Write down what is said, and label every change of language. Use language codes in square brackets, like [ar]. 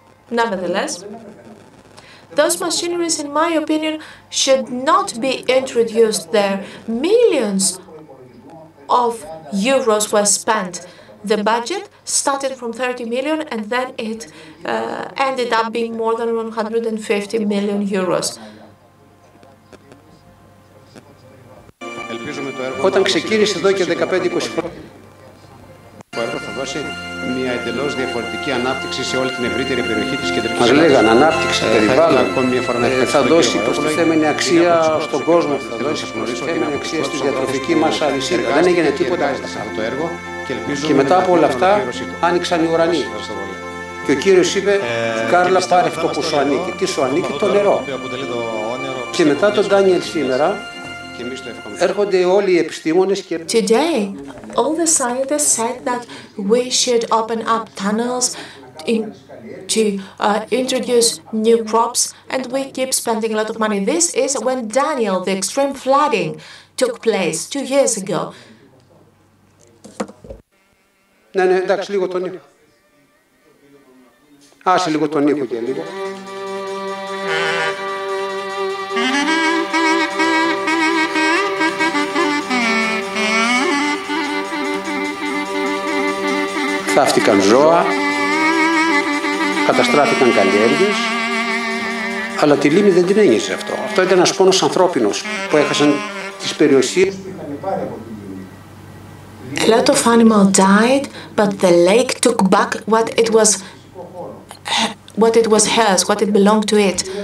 [en] Nevertheless, those machineries, in my opinion, should not be introduced there. Millions of euros were spent. The budget started from 30 million and then it ended up being more than 150 million euros. [el] Όταν ξεκίνησε εδώ και 15-20 χρόνια, το έργο θα δώσει μια εντελώς διαφορετική ανάπτυξη σε όλη την ευρύτερη περιοχή της κεντρικής μας λέγανε ανάπτυξη περιβάλλον, θα δώσει προστιθέμενη αξία στον κόσμο, θα δώσει προστιθέμενη αξία στη διατροφική μας αλυσίδα. Δεν έγινε τίποτα. Το έργο και μετά από όλα αυτά άνοιξαν οι ουρανοί. Και ο Κύριος είπε, Κάρλα, πάρε αυτό που σου ανήκει. Τι σου ανήκει? Το νερό. Και μετά τον Ντάνιελ σήμερα έρχονται όλοι οι επιστήμονες και... [en] Today, all the scientists said that we should open up tunnels to introduce new crops, and we keep spending a lot of money. This is when Daniel, the extreme flooding, took place 2 years ago. [el] Ναι, εντάξει, λίγο τον ήχο. Άσε λίγο τον ήχο και λίγο. Θαύτηκαν ζώα, καταστράφηκαν καλλιέργειες, αλλά τη λίμνη δεν την ένιωσε αυτό. Αυτό ήταν ένας πόνος ανθρώπινος που έχασαν τις περιουσίες. [en] A lot of animals died, but the lake took back what it was hers, what it belonged to it.